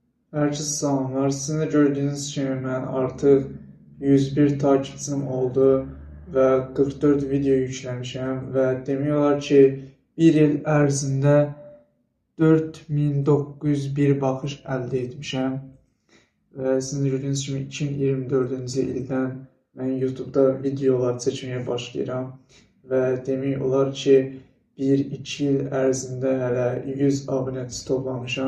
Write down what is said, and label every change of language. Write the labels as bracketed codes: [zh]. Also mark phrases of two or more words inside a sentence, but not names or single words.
[tr] Herkese selamlar. Sizin de gördüğünüz gibi ben artık 101 takipçim oldu ve 44 video yüklemişim ve demiyorlar ki [az] bir yıl ərzində 4901 baxış əldə etmişəm və sizin de gördüğünüz kimi 2024-cü ildən mən YouTube'da videolar çəkməyə başlayıram və demək olar ki 1-2 il ərzində hələ 100 abunəçi toplamışam.